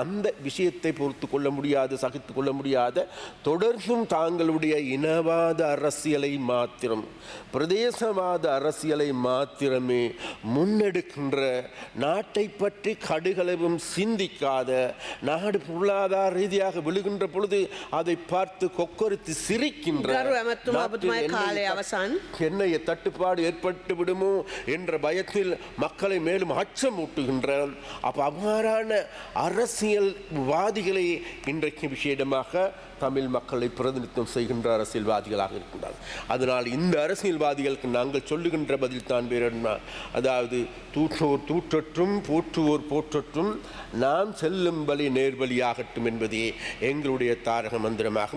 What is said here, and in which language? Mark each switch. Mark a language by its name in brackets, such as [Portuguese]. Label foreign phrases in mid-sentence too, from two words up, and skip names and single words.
[Tamil] அந்த விஷயத்தை பொறுத்து கொள்ள முடியாது, சகித்து கொள்ள முடியாத, தொடர்ந்தும் தாங்களுடைய இனவாத அரசியலை மாத்திரம், பிரதேசவாத அரசியலை மாத்திரமே முன்னெடுக்கின்ற, நாட்டை பற்றி கடுகளவும் சிந்திக்காத, சிந்திக்காத, நாடு பொருளாதார ரீதியாக விழுகின்ற பொழுது அதை பார்த்து கொக்கரித்து சிரிக்கின்ற, [Sinhala] ගරු ඇමැතුමා ඔබතුමාගේ කාලය අවසන්. [Tamil] எண்ணெய் தட்டுப்பாடு ஏற்பட்டு விடுமோ என்ற பயத்தில் மக்களை மேலும் அச்சமூட்டுகின்ற அவ்வாறான அரசியல்வாதிகளை இன்றைக்கு விஷயமாக தமிழ் மக்களை பிரதிநிதித்துவம் செய்கின்ற அரசியல்வாதிகளாக இருக்கின்றார்கள். அதனால் இந்த அரசியல்வாதிகளுக்கு நாங்கள் சொல்லுகின்ற பதில் தான் வேறு என்ன, அதாவது தூற்றோர் தூற்றற்றும் போற்றுவோர் போற்றற்றும் நாம் செல்லும் வழி நேர்வழியாகட்டும் என்பதே எங்களுடைய தாரக மந்திரமாகும்.